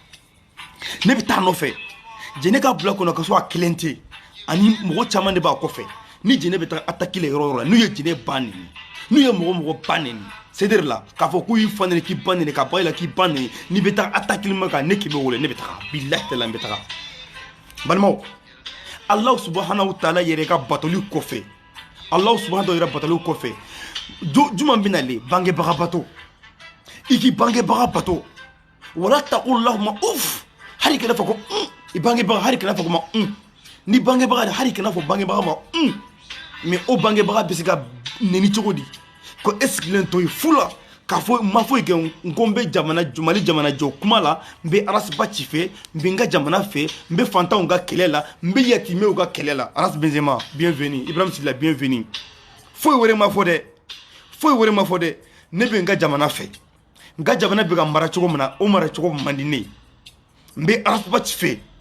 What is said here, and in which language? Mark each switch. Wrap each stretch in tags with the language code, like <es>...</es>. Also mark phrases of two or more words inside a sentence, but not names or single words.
<bm>jɛnɛ ka bila kɔnɔ ka sɔrɔ a kelen tɛ ani mɔgɔ caman de b'a kɔfɛ ni jɛnɛ bɛ taa attaque la yɔrɔ la n'u ye jɛnɛ ba neni n'u ye mɔgɔ ba neni sedere la k'a fɔ k'u y'i fa neni k'i ba neni ka ba la k'i ba neni n'i bɛ taa attaque ma kan ne kɛlɛ wele ne bɛ taga bilahi tɛ la n bɛ taga balimaw</bm> <ar>الله سبحانه وتعالى</ar> <bm>yɛrɛ ka batoli kɔfɛ</bm> <ar>الله سبحانه وتعالى</ar> <bm>batoli kɔfɛ juma bɛna le bangebaga bato i k'i bangebaga bato</bm> <ar>ولا تقل لهما أف</ar> <bm>hari kana fɔ ko i bangebaga hari kana fɔ ko ma ni bangebaga hari kana fɔ bangebaga ma mais o bangebaga bɛ se ka neni cogo di ko esigilen to fula k'a fɔ ma foyi kɛ n ko n bɛ Mali jamana jɔ kuma la n bɛ arasiba ci fɛ n bɛ n ka jamana fɛ n bɛ fantanw ka kɛlɛ la n bɛ yatimɛw ka kɛlɛ la Aras Benzema bienvenue Ibrahim Sila bienvenue foyi wɛrɛ ma fɔ dɛ foyi wɛrɛ ma fɔ dɛ ne bɛ n ka jamana fɛ n ka jamana bɛ ka mara cogo min na o mara cogo man di ne ye n bɛ arasiba ci fɛ</bm>